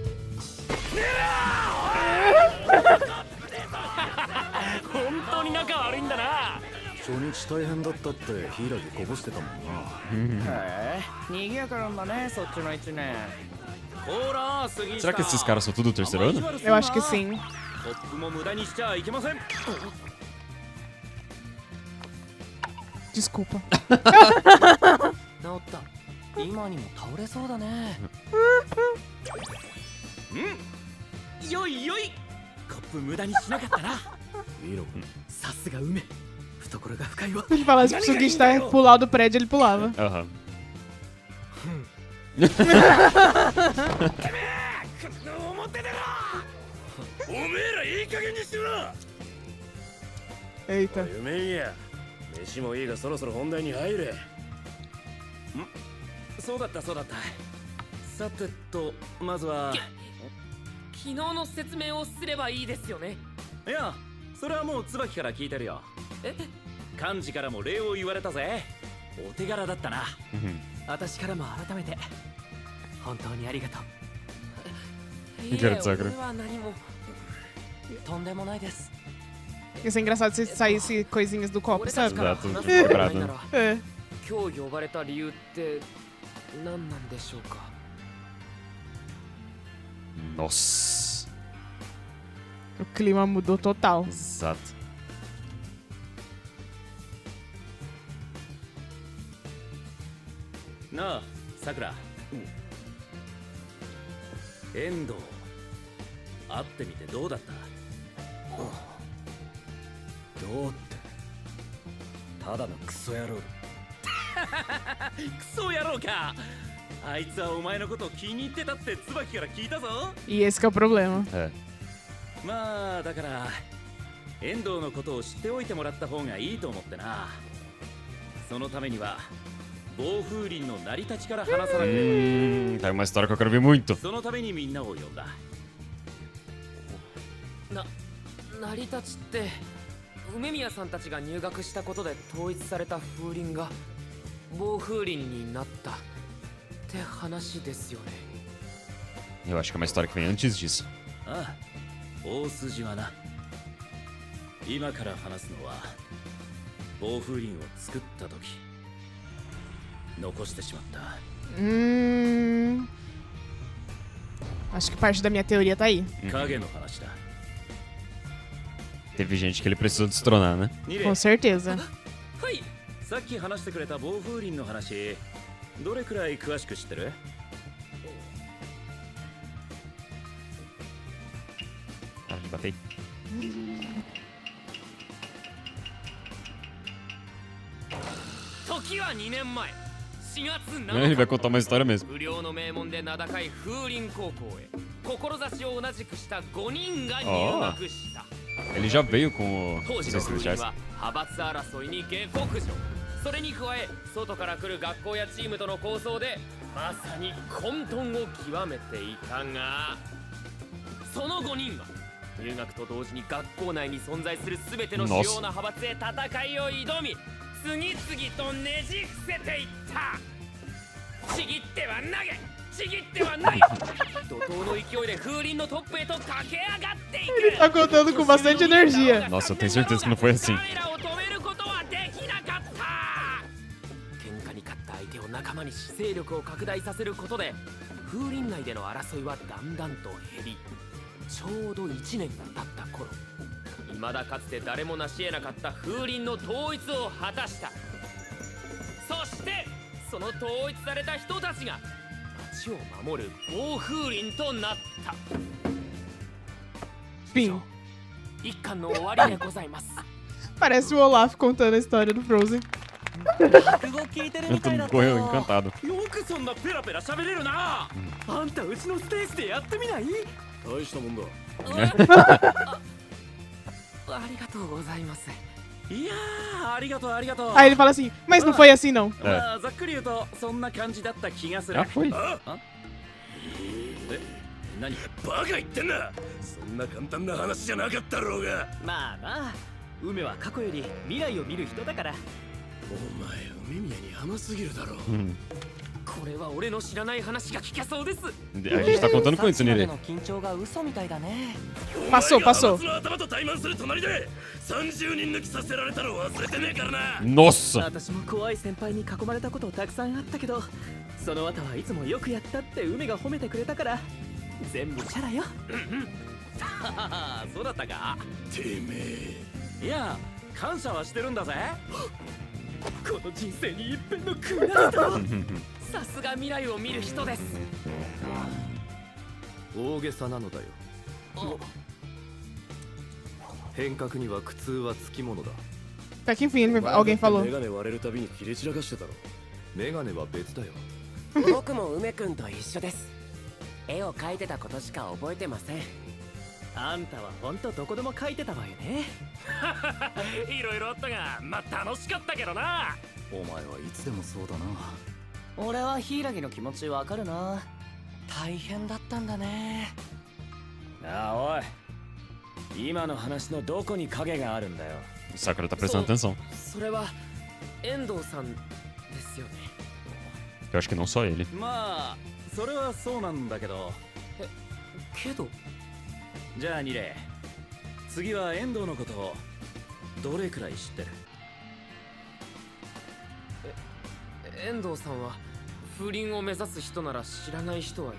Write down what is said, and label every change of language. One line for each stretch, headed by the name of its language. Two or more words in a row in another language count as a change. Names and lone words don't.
Japanese: 本当に仲悪いんだな初日大変だったって柊こぼしてたもんなへえ賑やかなんだねそっちの一年ほら杉下
Portuguese: Será que esses caras são tudo do terceiro ano? Eu acho que sim.
Japanese: トップも無駄にしちゃいけません
Portuguese: Desculpa.
Japanese: 治った今にも倒れそうだねうんよいよいコップ無駄にしなかったな見ろさすが梅懐が深いわ
Portuguese: Se ele falasse pro Sugista pular do prédio, ele pulava. Aham.
Japanese: 表出ろおめえらいい加減にしてろ
Portuguese: Eita.
Japanese: 夢や飯もいいがそろそろ本題に入れそうだったそうだったさてとまずは昨日の説明をすればいいですよねいやそれはもう椿から聞いてるよえ幹事からも礼を言われたぜお手柄だったな
Portuguese: Uhum.
Japanese: 私からも改めて本当にありがとう
Portuguese: Cara de Sakura.
Japanese: は何もとんでもないです
Portuguese: Ia ser engraçado se saísse coisinhas do copo, sabe? Exato, quebrado, né? É.
Japanese: 今日呼ばれた理由って何なんでしょうか
Portuguese: Nossa. O clima mudou total. Exato.
Japanese: なあさくら遠藤会ってみてどうだったどうってただのクソ野郎クソ野郎かあいつはお前のこと気に入ってたって椿から聞いたぞ
Portuguese: E esse que é o problema. É.
Japanese: まあだから遠藤のことを知っておいてもらった方がいいと思ってなそのためには暴風林の成り立ちから話さなければ
Portuguese: Tá uma história que eu quero ver muito.
Japanese: そのためにみんなを呼んだ成り立ちって梅宮さんたちが入学したことで統一された風鈴が暴風林になったって話ですよね
Portuguese: Eu acho que é uma história que vem antes disso.
Japanese: ああ大筋はな今から話すのは暴風林を作った時残してしまった
Portuguese: Acho que parte da minha teoria tá aí.
Japanese: 影の話だ
Portuguese: Teve gente que ele precisou destronar, né? ニレ Com certeza.
Japanese: はいさっき話してくれた暴風林の話どれくらい詳しく知ってる
Portuguese: Para de bater.
Japanese: 時は2年前4月
Portuguese: Ele vai contar uma história mesmo.
Japanese: 不良の名門で名高い風林高校へ志を同じくした5人が入学した
Portuguese: Ele já veio com o...
Japanese: 当
Portuguese: os
Japanese: 時の風鈴
Portuguese: celestiais.
Japanese: は派閥争いに下克上それに加え外から来る学校やチームとの抗争でまさに混沌を極めていたがその5人は入学と同時に学校内に存在する全ての主要な派閥へ戦いを挑み次々とねじ伏せていったちぎっては投げちぎっては投げ怒涛の勢いで風鈴のトップへと駆け上がっていく
Portuguese: Ele tá contando com bastante energia. Nossa, eu tenho certeza que não foi assim.
Japanese: 彼らを止めることはできなかった喧嘩に勝った相手を仲間にし勢力を拡大させることで風鈴内での争いはだんだんと減りちょうど1年が経った頃未だかつて誰も成し得なかった風鈴の統一を果たしたそしてその統一された人たちが街を守る暴風林となった
Portuguese: Fim.
Japanese: 一巻の終わりでございます
Portuguese: Parece o Olaf contando a história do Frozen.
Japanese: 落語聞いてる
Portuguese: Eu
Japanese: み
Portuguese: tô
Japanese: たいだった
Portuguese: correu
Japanese: よ
Portuguese: encantado.
Japanese: よくそんなペラペラ喋れるな、あんたうちのステージでやってみない大したもんだありがとうございますいやー、ありがとうありがとう。
Portuguese: Aí ele fala assim, mas não foi assim não.
Japanese: まあざっくり言うとそんな感じだった気がする。
Portuguese: Ah, foi.
Japanese: え、何？バカ言ってんな。そんな簡単な話じゃなかったろうが。まあな、梅は過去より未来を見る人だから。お前梅宮に甘すぎるだろう。これは俺の知らない話が聞けそうです。
Portuguese: A gente tá contando com isso, Nire.
Japanese: の緊張が嘘みたいだね。
Portuguese: Passou,
Japanese: お前が
Portuguese: passou.
Japanese: 派閥の頭と対マンする隣で30人抜きさせられたの忘れてねえからな。
Portuguese: Nossa!
Japanese: 私も怖い先輩に囲まれたことたくさんあったけど、その後はいつもよくやったって梅が褒めてくれたから全部チャラよ。そうだったか。てめえ。いや、感謝はしてるんだぜ。この人生に一片の悔いと。さすが未来を見る人です。大げさなのだよ。変革には苦痛はつきものだ。
Portuguese: Até que enfim, alguém falou.
Japanese: メガネ割れるたびに切れ散らかしてたろ。メガネは別だよ。僕も梅くんと一緒です。絵を描いてたことしか覚えてません。あんたはほんとどこでも書いてたわよね。いろいろあったが、まあ楽しかったけどな。お前はいつでもそうだな。俺は柊の気持ちわかるな。大変だったんだね。なあおい、今の話のどこに影があるんだよ。
Portuguese: Sakura tá prestando atenção.
Japanese: それは遠藤さんですよね。
Portuguese: Eu acho que não só ele.
Japanese: まあそれはそうなんだけど。けどじゃあニレ、次は遠藤のことをどれくらい知ってる？遠藤さんは風鈴を目指す人なら知らない人はいない。